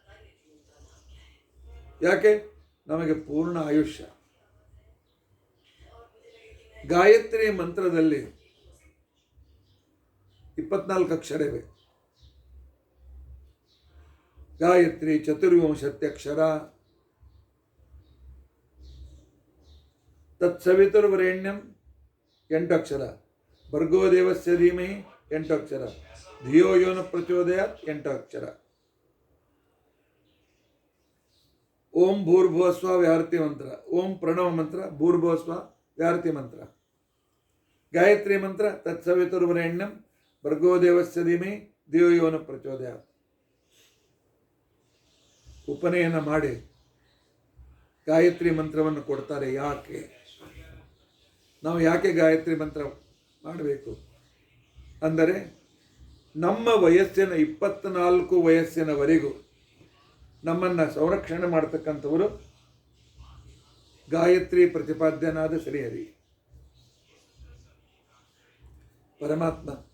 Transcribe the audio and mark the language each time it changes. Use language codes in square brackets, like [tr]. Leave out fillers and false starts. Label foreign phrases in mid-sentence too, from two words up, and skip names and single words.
[kn] ಯಾಕೆ? ನಮಗೆ ಪೂರ್ಣ ಆಯುಷ್ಯ. ಗಾಯತ್ರಿ ಮಂತ್ರದಲ್ಲಿ 24 ಅಕ್ಷರವೇ. ಗಾಯತ್ರಿ ಚತುರ್ವಿಂಶತ್ಯಕ್ಷರ. [sa] ತತ್ಸವಿತುರ್ವರೆಣ್ಯಂ [kn] 8 ಅಕ್ಷರ. [sa] ಭರ್ಗೋ ದೇವಸ್ಯ ಧೀಮಹಿ [kn] 8 ಅಕ್ಷರ. [sa] ಧಿಯೋ ಯೋನ ಪ್ರಚೋದಯಾತ್ [kn] 8 ಅಕ್ಷರ. ಓಂ ಭೂರ್ಭುವಸ್ವ ವ್ಯಾಹೃತಿ ಮಂತ್ರ, ಓಂ ಪ್ರಣವ ಮಂತ್ರ, ಭೂರ್ಭುವಸ್ವ ವ್ಯಾಹೃತಿ ಮಂತ್ರ. ಗಾಯತ್ರಿ ಮಂತ್ರ [sa] ತತ್ಸವಿತುರ್ವರೆಣ್ಯಂ ಭರ್ಗೋ ದೇವಸ್ಯ ಧೀಮಹಿ ಧಿಯೋ ಯೋನ ಪ್ರಚೋದಯಾತ್. [kn] ಉಪನಯನ ಮಾಡಿ ಗಾಯತ್ರಿ ಮಂತ್ರವನ್ನು ಕೊಡ್ತಾರೆ. ಯಾಕೆ ನಾವು ಗಾಯತ್ರಿ ಮಂತ್ರ ಮಾಡಬೇಕು ಅಂದರೆ, ನಮ್ಮ ವಯಸ್ಸಿನ 24 ವಯಸ್ಸಿನವರೆಗೂ ನಮ್ಮನ್ನು ಸಂರಕ್ಷಣೆ ಮಾಡ್ತಕ್ಕಂಥವರು ಗಾಯತ್ರಿ ಪ್ರತಿಪಾದ್ಯನಾದ ಶ್ರೀಹರಿ ಪರಮಾತ್ಮ.